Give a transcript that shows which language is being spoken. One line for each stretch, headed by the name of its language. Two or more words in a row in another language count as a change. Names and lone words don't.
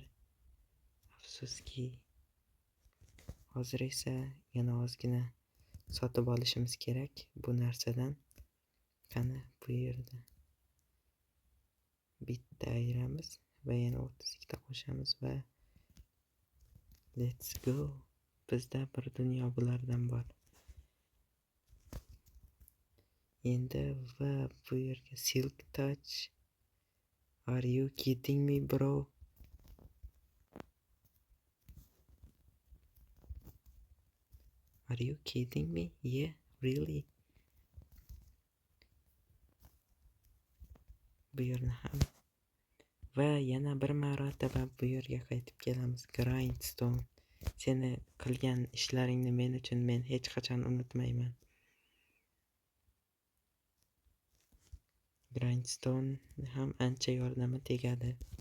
Uzbek: Afsuski. Hozir esa yana ozgina sotib olishimiz kerak bu narsadan. Qani bu yerda bitta ayiramiz va yana 32 ta qo'shamiz va
English: let's go.
Uzbek: Bizda bir dunyo bulardan bor. Endi va bu yerga
English: silk touch. Are you kidding me, bro? Are you kidding me? Yeah, really?
Uzbek: Bu yerni ham va yana bir marotaba bu yerga qaytib kelamiz. Grindstone. Seni qilgan ishlaringni men uchun men hech qachon unutmayman. Grindstone ham ancha yordami tegadi.